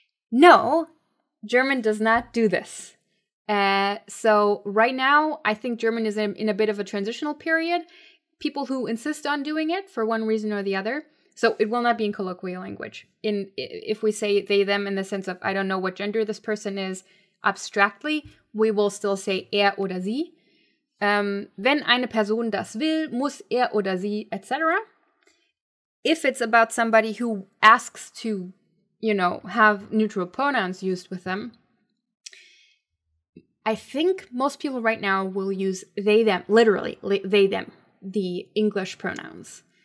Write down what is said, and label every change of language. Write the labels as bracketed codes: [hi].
[en] No, German does not do this. So right now, I think German is in a bit of a transitional period. People who insist on doing it for one reason or the other. So it will not be in colloquial language. If we say they, them in the sense of, I don't know what gender this person is abstractly, we will still say [de] er oder sie. Wenn eine Person das will, muss er oder sie, etc. [en] If it's about somebody who asks to, have neutral pronouns used with them, I think most people right now will use they, them, literally, they, them, the English pronouns.